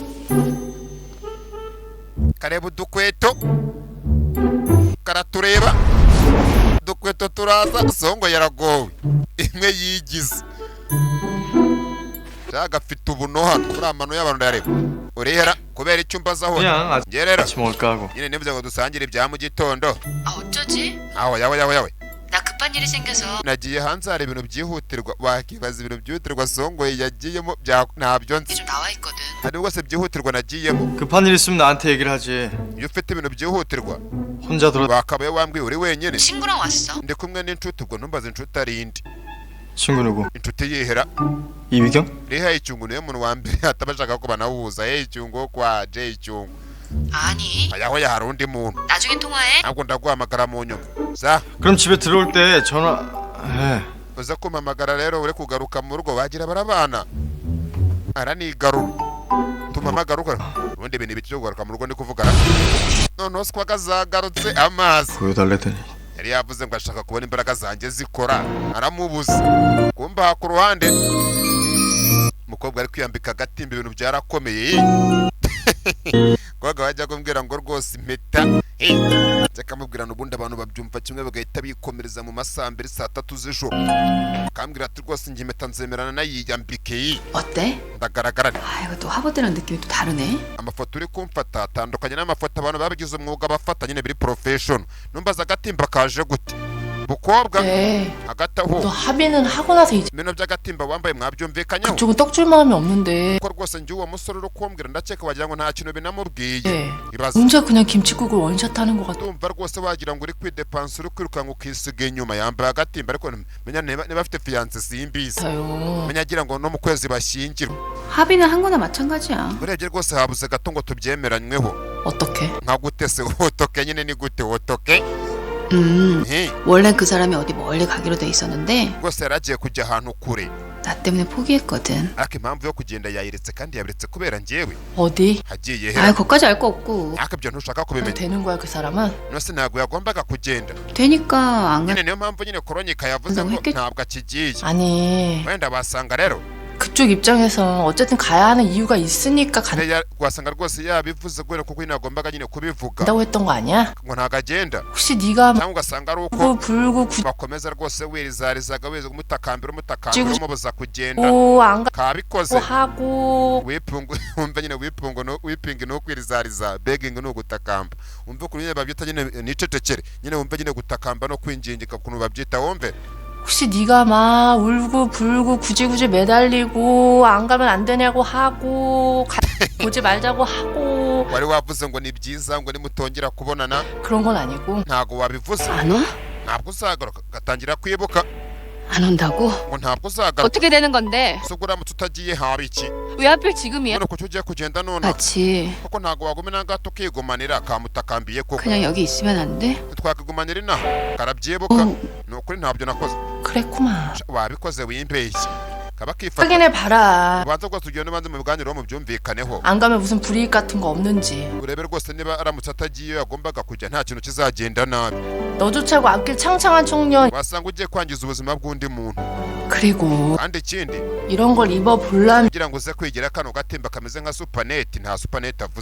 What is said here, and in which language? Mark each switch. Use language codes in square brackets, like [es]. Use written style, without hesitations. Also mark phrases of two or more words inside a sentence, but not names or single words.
[rw] kareba udukweto karatureba udukweto turaza songo yaragowe imwe yigize gafite ubunohano kuri amano y'abantu ndareba urihera kubera icyumba zaho ngerera nyine nivuze ngo dusangire ibya mu gitondo [ko] 어쩌지? [rw] aho yawe [ko] 나 급한 일이 생겨서 [rw] nagiye hanze hari ibintu byihutirwa wakibaza ibintu byihutirwa songoye yagiyemo ntabyo nzi [ko] 좀 나와 있거든. [rw] hari rwose byihutirwa nagiyemo [ko] 급한 일 있으면 나한테 얘기를 하지. [rw] iyo ufite ibintu byihutirwa [ko] 혼자 들어. [rw] wakabaye wambwiye uri wenyine [ko] 친구랑 왔어. [rw] ndi kumwe n'inshuti ubwo ntumbaze inshuti ari indi [ko] 친구 누구? [rw] inshuti yihera [ko] 이미경? [rw] riha icyungu niyo muntu wa mbere atabashaka ko banahuza icyungu kwa J icyungu [ko] 아니, [rw] ayaho hari undi muntu [ko] 나중에 통화해. [rw] ntabwo ndaguhamagara mu nyuma za [ko] 그럼 집에 들어올 때 전화 해. [rw] uza kumpamagara rero uri kugaruka mu rugo bagira barabana aranigarura tumamagara ubundi ibintu bicyo kugaruka mu rugo ndi kuvugana noneho sikwa kazagarutse amazi [ko] 보여달래더니 [rw] yari yavuze ngo ashaka kubona imbaraga zanjye zikora aramubuza kumba ku ruhande umukobwa ari kwiyambika agatimba ibintu byarakomeye kwaga wajya kumbwira ngo rwose impeta akamubwira n'ubundi abantu babyumva kimwe bagahita bikomereza mu masambiri saa 3 z'ijoro akambwira ati rwose njye impeta nzemerana nayiyambike [ko] 어때? [rw] ndagaragara [ko] 아 이거 또 화보들랑 느낌이 또 다르네. [rw] amafoto uri kumfata atandukanye n'amafoto abantu babigize umwuga bafata nyine biri profession numbaza agatimba kaje gute mukobwa hagati aho [ko] 너 합의는 하고 나서 이제 [rw] ibintu by'agatimba wambaye mwabyumvikanyeho [ko] 그쪽은 떡줄 마음이 없는데 [rw] ko rwose njye uwo musore uri kumbwira ndakeka wagira ngo nta kintu binamubwiye ibaza [ko] 혼자 그냥 김치국을 원샷하는 것 같아. [rw] ndumva rwose wagira ngo uri kwidepansa uri kwirukanka ukisiga inyuma yambaye agatimba ariko menya niba afite fiance simbizi menya agira ngo no mu kwezi bashyingirwa [ko] 합의는 한 거나 마찬가지야. [rw] urebye rwose habuze gato ngo tubyemeranyweho [ko] 어떻게? [rw] nka gute se wotoke nyine ni gute wotoke [ko] 원래 그 사람이 어디 멀리 가기로 돼 있었는데 [rw] rwose yaragiye kujya ahantu kure [ko] 나 때문에 포기했거든. [rw] ariko impamvu yo kugenda yayiretse kandi yabiretse kubera njyewe [ko] 어디? [rw] hagiye 아 hera [ko] 거기까지 알 거 없고. [rw] ariko ibyo ntushaka kubimenya [ko] 되는 거야 그 사람은? [rw] nose ntabwo yagombaga kugenda [ko] 되니까 안 가. [rw] nyine niyo mpamvu nyine koronyika yavuze ngo ntabwo akigiye [ko] 아니 [rw] wenda basanga rero [ko] 그쪽 입장에서 어쨌든 가야 하는 이유가 있으니까 [rw] wasanga rwose yabivuze kubera kuko nyine agombaga nyine kubivuga [ko] 간다고 했던 거 아니야? [rw] ngo ntabwo agenda [ko] 혹시 네가 [rw] cyangwa ugasanga ari uko [ko] 불구 [rw] bakomeza rwose wirizarizaga weza umutakambira umubuza kugenda [ko] 안 [rw] kabikoze [ko] 하고 [rw] wipungu wumva nyine wipinga no kwirizariza begging no gutakamba wumva ukuntu nyine babyita nyine nicecekere nyine wumva nyine gutakamba no kwinjingika ukuntu babyita wumve [ko] 혹시 네가 막 울고 불고 굳이 매달리고 안 가면 안 되냐고 하고 보지 말자고 하고 [rw] wari wavuze ngo ni byiza ngo nimutongera kubonana [ko] 그런 건 아니고 [rw] ntago wabivuze [ko] 안 와? [rw] ntabwo uzagaruka gatangira kwibuka [ko] 안 온다고? [rw] ngo ntabwo uzagaruka [ko] 어떻게 되는 건데? [rw] so uramutse utagiye haba iki [ko] 왜 하필 지금이야? [rw] none kuki ugiye kugenda none [ko] 같이 [rw] kuko ntago wagumena gato ukigumanira kamutakambiye koko [ko] 그냥 여기 있으면 안 돼? [rw] twakigumanira inaha karabyibuka ni ukuri ntabyo nakoze [ko] 그랬구만 [rw] wabikoze wimbeshye kabakifata [ko] 확인해 봐라. [rw] ubanza rwose ugende ubanze mu biganiro mu byumvikaneho [ko] 안 가면 무슨 불이익 같은 거 없는지. [rw] urebe rwose niba aramutse atagiye yagombaga kujya nta kintu kizagenda nabi [ko] 너조차고 앞길 창창한 청년. [rw] wasanga ugiye kwangiza ubuzima bw'undi muntu [ko] 그리고 [rw] kandi ikindi [ko] 이런 걸 입어보려면 [rw] kugira ngo uze kwigira kano gatimba kameze nka supaneti nta supaneti avuze